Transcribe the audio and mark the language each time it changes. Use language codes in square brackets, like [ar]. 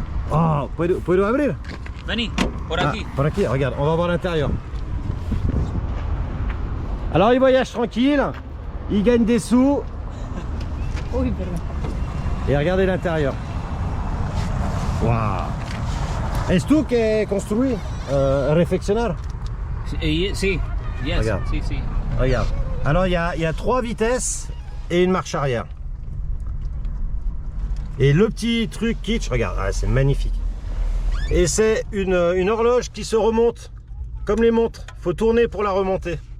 [es] Oh, puedo abrir? Vení, por aquí. Por aquí, [fr] regarde, on va voir l'intérieur. Alors, ils voyagent tranquille, ils gagnent des sous. [es] Uy, perdón. [fr] Et regardez l'intérieur. Waouh! [es] ¿Es tú que [fr] construis, [es] refaccionar? Sí, yes, [fr] Regarde. [es] sí, sí. [fr] Regarde. Alors, il y a 3 vitesses et une marche arrière. Et le petit truc kitsch, regarde, c'est magnifique. Et c'est une horloge qui se remonte, comme les montres. Il faut tourner pour la remonter.